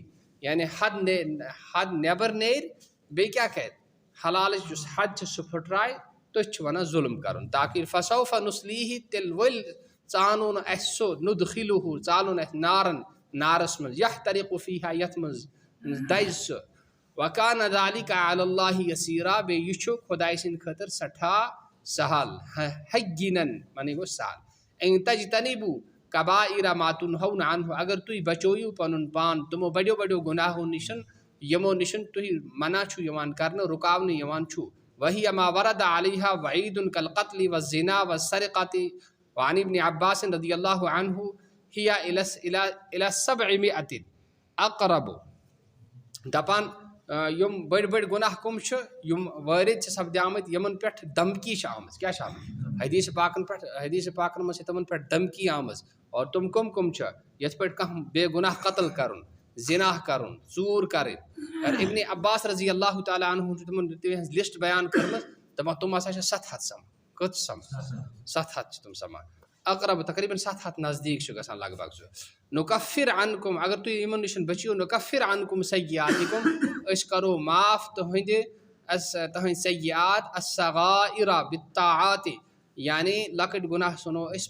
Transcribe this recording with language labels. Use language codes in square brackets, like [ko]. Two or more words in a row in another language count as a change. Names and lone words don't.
[ks] یعنی حد نٮ۪بر نیرِ بیٚیہِ کیٛاہ کرِ حلالٕچ یُس حد چھِ سُہ پھٕٹرایہِ تٔتھۍ چھِ ونان ظُلم کرُن تاکہِ [ar] فسوفَ نُسلیٖہہِ [ks] تیٚلہِ ؤلۍ ژانو نہٕ اَسہِ سُہ ندخِلُہُ ژالُن اَسہِ نارس منٛز [ar] یحترقُ فیٖہا [ks] یتھ منٛز دزِ سُہ [ar] وکانہ ذالِکَ علی اللہِ یسیٖرا [ks] بیٚیہِ یہِ چھُ خۄداے سٕنٛدِ خٲطرٕ سٮ۪ٹھاہ سہل حیٖنن معنی گوٚو سہل [ar] اِن تجتنِبوٗ کبائر ما تُنہون عنہُ [ks] اگر تُہۍ بچٲیِو پنُن پان تِمو بڑیو بڑیو گُناہو نِش یِمو نِش تُہۍ منع چھُ یِوان کرنہٕ رُکاونہٕ یِوان چھُ [ar] وہیہ ما ورد علیہا وعیٖدُن کالقتلِ والزنا والسرقۃ وعن ابن عباس رضی اللہ عنہ ہیہ الی 700 اقرب [ks] دپان یِم بٔڑۍ بٔڑۍ گۄناہ کٕم چھِ یِم وٲرِد چھِ سپدیمٕتۍ یِمن پٮ۪ٹھ دھمکی چھِ آمٕژ کیٛاہ چھِ آمٕژ حدیٖث پاکن منٛز چھِ تِمن پٮ۪ٹھ دھمکی آمٕژ اور تِم کٕم چھِ یِتھ پٲٹھۍ کانٛہہ بے گۄناہ قتل کرُن زِناح کرُن ژوٗر کرٕنۍ ابن عباس رضی [ar] اللہ تعالیٰ عنہ [ks] چھُ تِمن تِہنٛز لسٹ بیان کٔرمٕژ دپان تِم ہسا چھِ 700 سمان کٔژ سمان 700 چھِ تِم سمان اقرب تقریٖبن 700 نزدیٖک چھُ گژھان لگ بگ سُہ [ar] نُکفر عنکُم [ks] اگر تُہۍ یِمن نِش بٔچِو [ar] نُکفر عنکُم سیئاتکُم [ks] أسۍ کرو معاف تُہنٛدۍ [ar] سیئات الصغائر بالطاعات [ks] یعنی لۄکٕٹۍ گۄناہ ژھٕنو أسۍ